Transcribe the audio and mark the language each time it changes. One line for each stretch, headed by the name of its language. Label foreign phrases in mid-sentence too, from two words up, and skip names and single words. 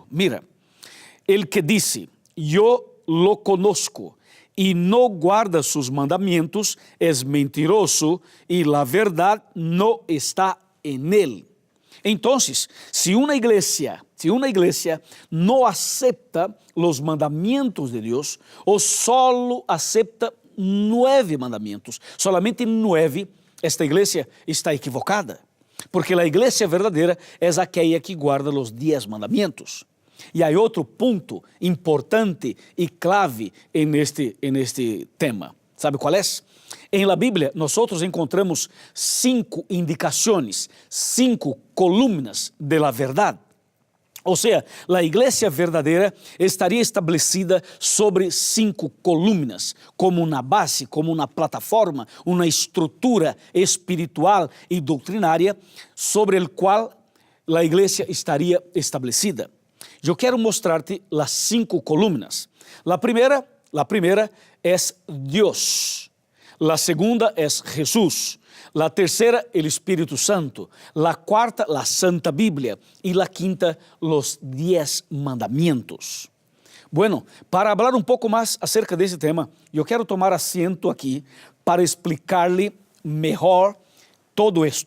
Spanish: Mira, el que dice, yo lo conozco y no guarda sus mandamientos es mentiroso y la verdad no está en él. Entonces, si una iglesia no acepta los mandamientos de Dios o solo acepta 9 mandamientos, solamente 9, esta iglesia está equivocada.
Portuguese: Porque a igreja verdadeira é aquela que guarda os 10 mandamentos. E há outro ponto importante e clave neste tema. ¿Sabe qual é? Em la Bíblia, nós encontramos 5 indicações, 5
Spanish: columnas de la
Portuguese: verdade. Ou seja, a igreja verdadeira estaria estabelecida sobre 5 columnas, como uma base, como uma plataforma, uma estrutura espiritual e doutrinária sobre a qual a igreja estaria estabelecida. Eu quero mostrar-te as 5 columnas. A primeira é Deus. A segunda é Jesus.
Spanish: La tercera, el Espíritu Santo. La cuarta, la Santa Biblia. Y la quinta, los 10 mandamientos. Bueno, para hablar un poco más acerca de ese tema, yo quiero tomar asiento aquí para explicarle mejor todo esto.